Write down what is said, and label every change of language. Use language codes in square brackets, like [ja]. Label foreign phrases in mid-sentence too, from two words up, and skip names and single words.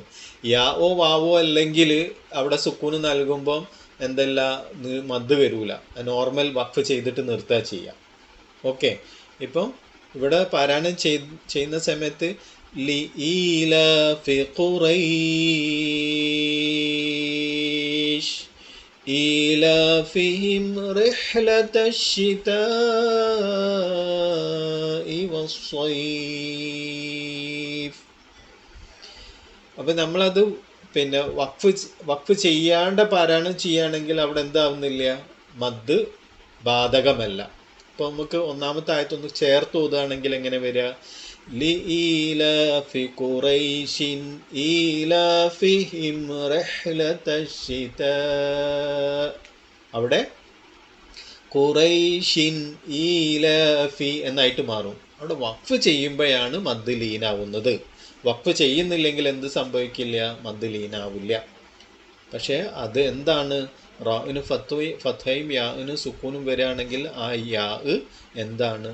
[ml] യാവോ വാവോ അല്ലെങ്കിൽ അവിടെ സുക്കൂന് നൽകുമ്പം എന്തല്ല മദ് വരൂല, നോർമൽ വഖഫ് ചെയ്തിട്ട് നിർത്തുക ചെയ്യാം. ഓക്കെ. ഇപ്പം ഇവിടെ പാരായണം ചെയ്യുന്ന സമയത്ത് [ar] لإيلاف قريش إيلافهم رحلة الشتاء والصيف. [ml] അപ്പം നമ്മളത് വഖഫ് ചെയ്യാണ്ട് പാരായണം ചെയ്യുകയാണെങ്കിൽ അവിടെ എന്താവുന്നില്ല? മദ് ബാധകമല്ല. അപ്പോൾ നമുക്ക് ഒന്നാമത്തെ ആയത്തൊന്ന് ചേർത്ത് ഓതുകയാണെങ്കിൽ എങ്ങനെ വരിക? [ar] لإيلاف قريش إيلافهم رحلة الشتاء. [ml] അവിടെ ഖുറൈഷിൻ ഈലാഫി എന്നായിട്ട് മാറും. അവിടെ വഖഫ് ചെയ്യുമ്പോഴാണ് മദ് ലീനാവുന്നത്. വഖഫ് ചെയ്യുന്നില്ലെങ്കിൽ എന്ത് സംഭവിക്കില്ല? മദ് ലീനാവില്ല. പക്ഷേ അത് എന്താണ്? റാഇന് ഫത്ഹയും യാഇന് സുക്കൂനും വരികയാണെങ്കിൽ ആ യാ എന്താണ്?